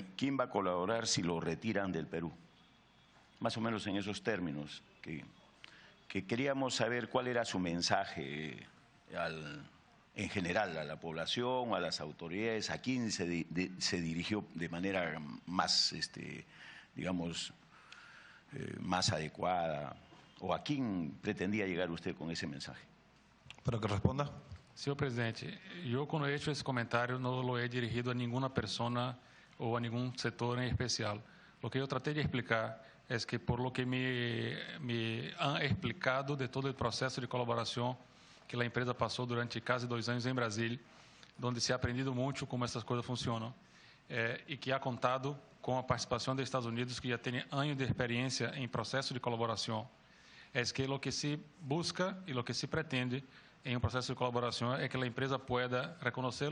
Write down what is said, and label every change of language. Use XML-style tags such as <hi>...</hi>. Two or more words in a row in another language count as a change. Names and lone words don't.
<es>¿Quién va a colaborar si lo retiran del Perú? Más o menos en esos términos, que queríamos saber cuál era su mensaje en general a la población, a las autoridades, a quién se dirigió de manera más, digamos, más adecuada, o a quién pretendía llegar usted con ese mensaje. Para que responda.</es> <pt>Senhor presidente, eu quando</pt> <es>he hecho</es> <pt>esse comentário não</pt> <es>lo he dirigido</es> <pt>a nenhuma pessoa ou a nenhum setor em especial. O que eu tratei de explicar é que</pt> <es>por lo que me han explicado</es> <pt>de todo o processo de colaboração que a empresa passou durante quase 2 anos em Brasília, onde</pt> <es>se ha</es> <pt>aprendido muito como essas coisas funcionam, e que ha contado com a participação dos Estados Unidos, que já tem anos de experiência em processo de colaboração, é que o que se busca e o que se pretende em um processo de colaboração é que a empresa pueda reconhecer</pt>